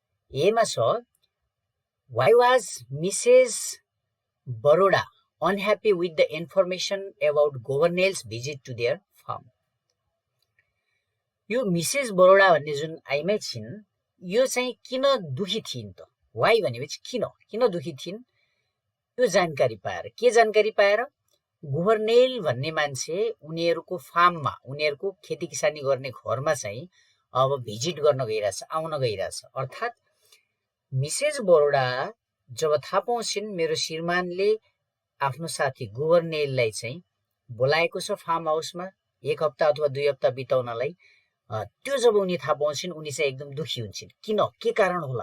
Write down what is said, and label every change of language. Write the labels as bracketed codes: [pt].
[ne] ए मा छ [en] Why was Mrs Baroda unhappy with the information about Gouvernail's visit to their farm. [ne] यो Mrs Baroda भन्ने जुन आइमै छिन्, यो चाहिँ किन दुखी थिइन् त? वाइ भनेपछि किन दुखी थिइन्? यो जानकारी पाएर, के जानकारी पाएर? गभर्नेल भन्ने मान्छे उनीहरूको फार्ममा, उनीहरूको खेती किसानी गर्ने घरमा चाहिँ अब भिजिट गर्न गइरहेछ, आउन गइरहेछ। अर्थात् मिसेस बरोडा जब थाहा पाउँछिन् मेरो श्रीमानले आफ्नो साथी गभर्नेललाई चाहिँ बोलाएको छ फार्म हाउसमा 1 हप्ता अथवा 2 हप्ता बिताउनलाई, त्यो जब उनी थाहा पाउँछिन् उनी चाहिँ एकदम दुखी हुन्छन्। किन, के कारण होला?